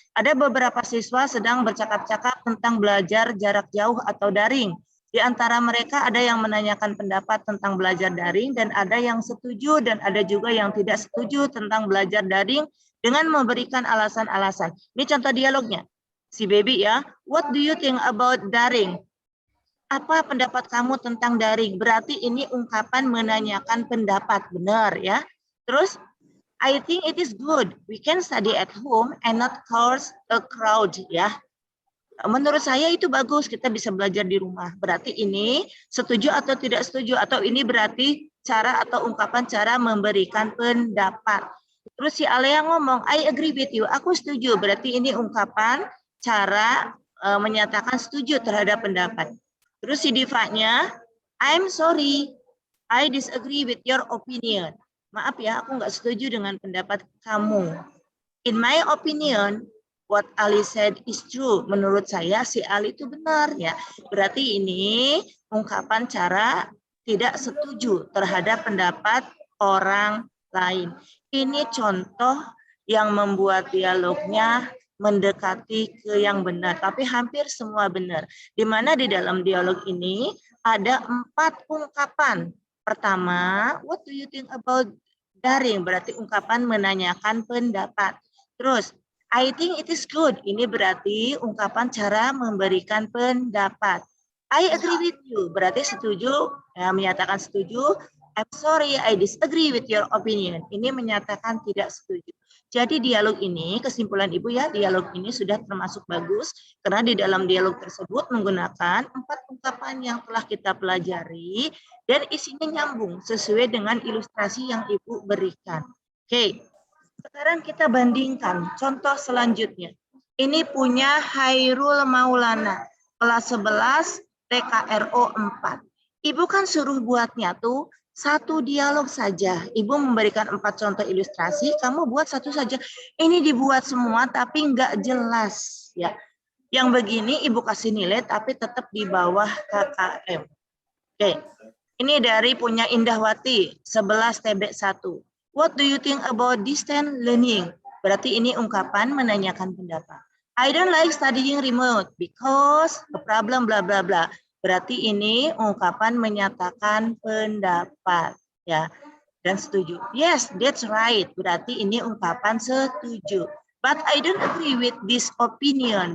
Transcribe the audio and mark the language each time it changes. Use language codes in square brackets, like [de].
[id] Ada beberapa siswa sedang bercakap-cakap tentang belajar jarak jauh atau daring. Di antara mereka ada yang menanyakan pendapat tentang belajar daring dan ada yang setuju dan ada juga yang tidak setuju tentang belajar daring dengan memberikan alasan-alasan. Ini contoh dialognya. Si Baby ya, [en] what do you think about daring? [id] Apa pendapat kamu tentang daring? Berarti ini ungkapan menanyakan pendapat, benar ya. [en] Terus, I think it is good. We can study at home and not cause a crowd ya. [id] Menurut saya itu bagus, kita bisa belajar di rumah. Berarti ini setuju atau tidak setuju, atau ini berarti cara atau ungkapan cara memberikan pendapat. Terus si Alea ngomong, [en] I agree with you, [id] aku setuju. Berarti ini ungkapan cara menyatakan setuju terhadap pendapat. Terus si Diva-nya, [en] I'm sorry, I disagree with your opinion. [id] Maaf ya, aku nggak setuju dengan pendapat kamu. [en] In my opinion, what Ali said is true. [id] Menurut saya si Ali itu benar ya. Berarti ini ungkapan cara tidak setuju terhadap pendapat orang lain. Ini contoh yang membuat dialognya mendekati ke yang benar, tapi hampir semua benar. Di mana di dalam dialog ini ada 4 ungkapan. [en] Pertama, what do you think about daring? [id] Berarti ungkapan menanyakan pendapat. Terus, [en] I think it is good. [id] Ini berarti ungkapan cara memberikan pendapat. [en] I agree with you. [id] Berarti setuju, ya, menyatakan setuju. [en] I'm sorry, I disagree with your opinion. [id] Ini menyatakan tidak setuju. Jadi dialog ini, kesimpulan Ibu ya, dialog ini sudah termasuk bagus karena di dalam dialog tersebut menggunakan 4 ungkapan yang telah kita pelajari dan isinya nyambung sesuai dengan ilustrasi yang Ibu berikan. Oke, sekarang kita bandingkan contoh selanjutnya. Ini punya Hairul Maulana, kelas 11 TKRO 4. Ibu kan suruh buatnya tuh satu dialog saja. Ibu memberikan 4 contoh ilustrasi, kamu buat satu saja. Ini dibuat semua tapi nggak jelas ya. Yang begini Ibu kasih nilai tapi tetap di bawah KKM. Oke. Ini dari punya Indahwati 11 TB1. [en] What do you think about distance learning? [id] Berarti ini ungkapan menanyakan pendapat. [en] I don't like studying remote because the problem bla bla bla. [id] Berarti ini ungkapan menyatakan pendapat ya dan setuju. [en] Yes, that's right. [id] Berarti ini ungkapan setuju. [en] But I don't agree with this opinion.